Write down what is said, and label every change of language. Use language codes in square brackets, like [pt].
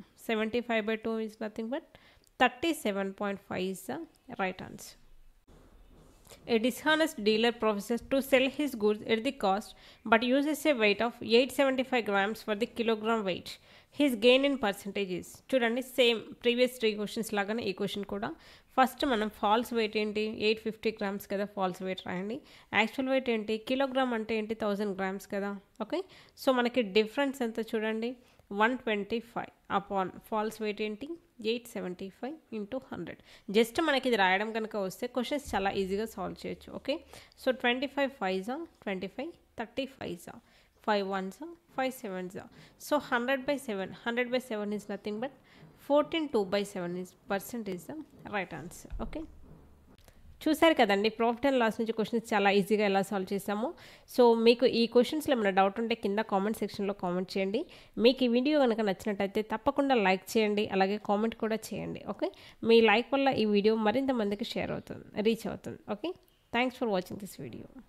[en] 75 by 2 is nothing but 37.5 is the right answer. A dishonest dealer professes to sell his goods at the cost but uses a weight of 875 grams for the kilogram weight. His gain in percentage is. [te] చూడండి, same previous 3 questions లాగానే ఈ question కూడా first మనం falls wait ఏంటి? 850 grams కదా. Falls wait రాయండి. Actual wait ఏంటి? Kilogram అంటే ఏంటి? 1000 గ్రామ్స్ కదా. ఓకే. మనకి డిఫరెన్స్ ఎంత చూడండి? 125 అపాన్ ఫాల్స్ వెయిట్ ఏంటి? 875 ఇంటూ 100. జస్ట్ మనకి ఇది రాయడం కనుక వస్తే క్వశ్చన్స్ చాలా ఈజీగా సాల్వ్ చేయొచ్చు. [en] Okay. 25 5s 25, 30 5s 5 1s 5 7s. 100 by 7. 100 by 7 is nothing but 14 2 by 7 is percent is the right answer. Okay. [te] చూసారు కదండి ప్రాఫిట్ అండ్ లాస్ నుంచి క్వశ్చన్స్ చాలా ఈజీగా ఎలా సాల్వ్ చేసామో. సో మీకు ఈ క్వశ్చన్స్లో ఏమైనా డౌట్ ఉంటే కింద కామెంట్ సెక్షన్లో కామెంట్ చేయండి. మీకు ఈ వీడియో కనుక నచ్చినట్టయితే తప్పకుండా లైక్ చేయండి, అలాగే కామెంట్ కూడా చేయండి. ఓకే, మీ లైక్ వల్ల ఈ వీడియో మరింత మందికి రీచ్ అవుతుంది. Okay, [en] Thanks for watching this video.